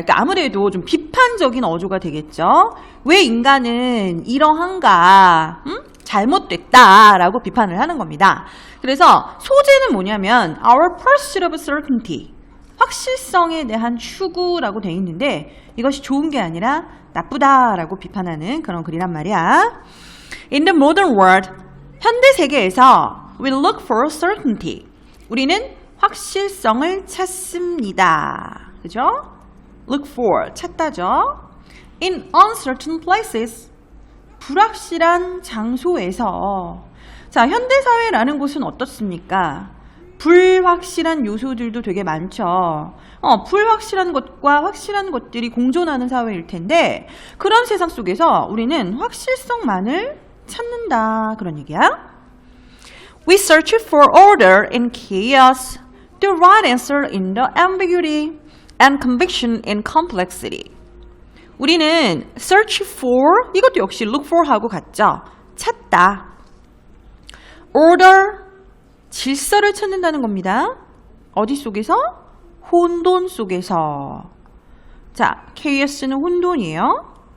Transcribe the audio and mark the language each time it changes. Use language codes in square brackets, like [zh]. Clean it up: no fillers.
[ko] 그러니까 아무래도 좀 비판적인 어조가 되겠죠. 왜 인간은 이러한가, 잘못됐다라고 비판을 하는 겁니다. 그래서 소재는 뭐냐면 [en] our pursuit of certainty, [ko] 확실성에 대한 추구라고 되어 있는데 이것이 좋은 게 아니라 나쁘다라고 비판하는 그런 글이란 말이야. [en] In the modern world, [ko] 현대 세계에서 [en] we look for certainty, [ko] 우리는 확실성을 찾습니다. 그죠? [en] Look for, [ko] 찾다죠. [en] In uncertain places, [ko] 불확실한 장소에서. 자, 현대사회라는 곳은 어떻습니까? 불확실한 요소들도 되게 많죠. 불확실한 것과 확실한 것들이 공존하는 사회일 텐데 그런 세상 속에서 우리는 확실성만을 찾는다, 그런 얘기야. [en] We search for order in chaos, the right answer in the ambiguity, and conviction in complexity. [ko] 우리는 search for, 이것도 역시 look for 하고 같죠. 찾다. order, 질서를 찾는다는 겁니다. 어디 속에서? 혼돈 속에서. 자, chaos는 혼돈이에요.